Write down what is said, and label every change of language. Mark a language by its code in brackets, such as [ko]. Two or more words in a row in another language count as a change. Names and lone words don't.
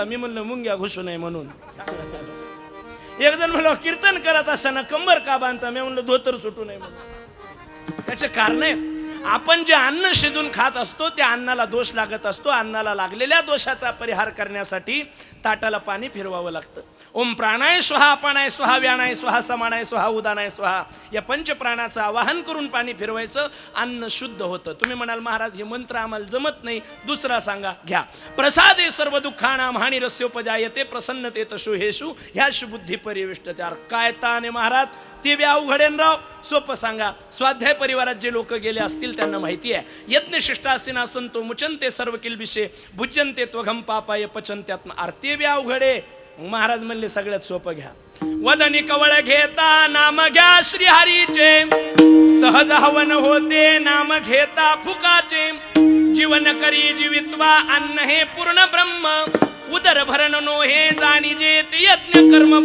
[mr] मी म्हणलं मुंग्या घुसू नये म्हणून. एक जण म्हणलं कीर्तन करत असताना कंबर का बांधता? मी म्हणलं धोतर सुटू नये म्हणून. त्याचे कारण आहे, आपण जे अन्न शिजून खात असतो त्या अन्नाला दोष लागत असतो. अन्नाला लागलेल्या दोषाचा परिहार करण्यासाठी ताटाला पाणी फिरवावं लागतं. [sa] ओम प्राणाय स्वाहा, अपानाय स्वाहा, व्यानाय स्वाहा, समानाय स्वाहा, उदानाय स्वाहा, [mr] या पंचप्राणाचं आवाहन करून पाणी फिरवायचं. अन्न शुद्ध होतं. तुम्ही म्हणाल महाराज हे मंत्र आम्हाला जमत नाही, दुसरा सांगा. घ्या. [sa] प्रसादे सर्व दुःखानां हानिरस्योपजायते प्रसन्नते तशुहेषु ह्याशु बुद्धी परिविष्टते. [mr] काय ताने महाराज, ते बी अवघडेन राव. सोपं सांगा. स्वाध्याय परिवारात जे लोक गेले असतील त्यांना माहिती आहे. [sa] यज्ञ शिष्टासीना संतो मुचंते सर्व किलबिषे भुजंते त्वघम पापाय पचंत्यात्म. [mr] आरती बी अवघडे. महाराज म्हणले सगळ्यात सोपं घ्या. वदनी कवळ घेता नाम घ्या श्रीहरीचे, सहज हवन होते नाम घेता फुकाचे. जीवन करी जीवित्वा अन्न हे पूर्ण ब्रह्म, उदर भरण नो हे जाणीजे ते यज्ञ कर्म.